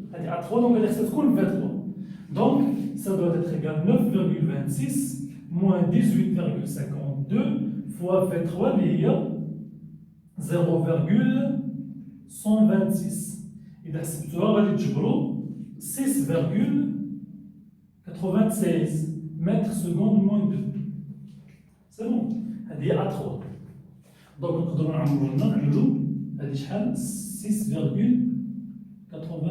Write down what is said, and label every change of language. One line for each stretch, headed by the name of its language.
Arabic: هادي A3 دونك هادي خصها تكون V3.
French: Donc, ça doit être égal à 9,26 moins 18,52 fois V3 il y a 0,126.
Arabic: إذا حسبتوها غادي تجبروا 6,96
French: mètres secondes moins 2. C'est bon.
Arabic: هذه هي A3. دونك نقدروا نعملوا هذه شحال 6,96.